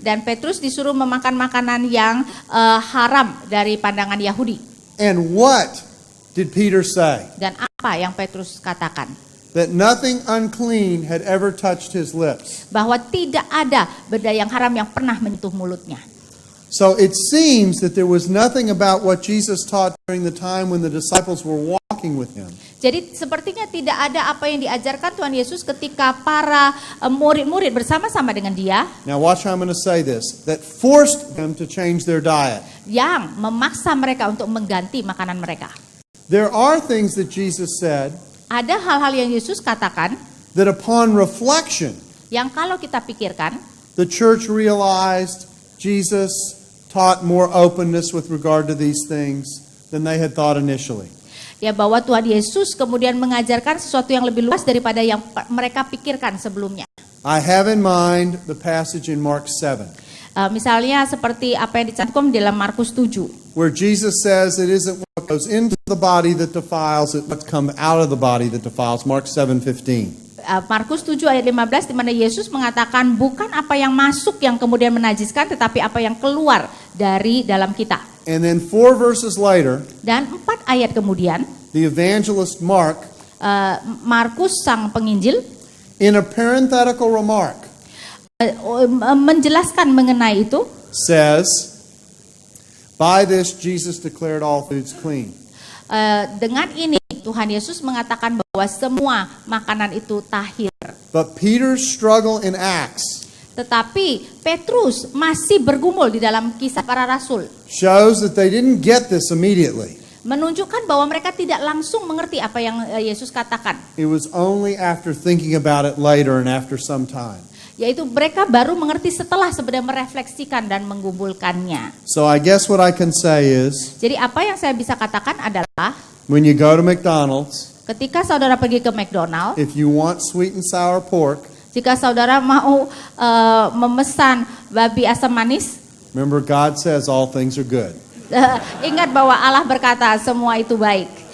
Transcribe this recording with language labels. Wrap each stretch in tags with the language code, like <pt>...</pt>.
<id>dan Petrus disuruh memakan makanan yang haram dari pandangan Yahudi.</id> <en>And what did Peter say?</en> <id>Dan apa yang Petrus katakan?</id> <en>That nothing unclean had ever touched his lips.</en> <id>Bahwa tidak ada benda yang haram yang pernah menyentuh mulutnya.</id> <en>So it seems that there was nothing about what Jesus taught during the time when the disciples were walking with him.</en> <id>Jadi sepertinya tidak ada apa yang diajarkan Tuhan Yesus ketika para murid-murid bersama-sama dengan dia</id> <en>Now watch how I'm going to say this. That forced them to change their diet.</en> <id>yang memaksa mereka untuk mengganti makanan mereka.</id> <en>There are things that Jesus said</en> <id>Ada hal-hal yang Yesus katakan</id> <en>that upon reflection,</en> <id>yang kalau kita pikirkan,</id> <en>the church realized Jesus taught more openness with regard to these things than they had thought initially.</en> <id>ya bahwa Tuhan Yesus kemudian mengajarkan sesuatu yang lebih luas daripada yang mereka pikirkan sebelumnya.</id> <en>I have in mind the passage in Mark 7,</en> <id>Misalnya seperti apa yang dicantumkan di dalam Markus 7.</id> <en>where Jesus says it isn't what goes into the body that defiles, it's what comes out of the body that defiles. Mark 7:15.</en> <id>Markus 7 ayat 15 di mana Yesus mengatakan bukan apa yang masuk yang kemudian menajiskan tetapi apa yang keluar dari dalam kita.</id> <en>And then 4 verses later,</en> <id>Dan 4 ayat kemudian</id> <en>the evangelist Mark,</en> <id>Markus sang penginjil</id> <en>in a parenthetical remark,</en> <id>menjelaskan mengenai itu,</id> <en>says, by this Jesus declared all foods clean.</en> <id>dengan ini Tuhan Yesus mengatakan bahwa semua makanan itu tahir.</id> <en>But Peter's struggle in Acts</en> <id>Tetapi Petrus masih bergumul di dalam kisah para rasul,</id> <en>shows that they didn't get this immediately.</en> <id>menunjukkan bahwa mereka tidak langsung mengerti apa yang Yesus katakan.</id> <en>It was only after thinking about it later and after some time.</en> <id>Yaitu mereka baru mengerti setelah sebenarnya merefleksikan dan menggumulkannya.</id> <en>So I guess what I can say is,</en> <id>Jadi apa yang saya bisa katakan adalah</id> <en>when you go to McDonald's,</en> <id>ketika saudara pergi ke McDonald,</id> <en>if you want sweet and sour pork,</en> <id>jika saudara mau memesan babi asam manis,</id> <en>remember God says all things are good.</en> <id>ingat bahwa Allah berkata semua itu baik.</id>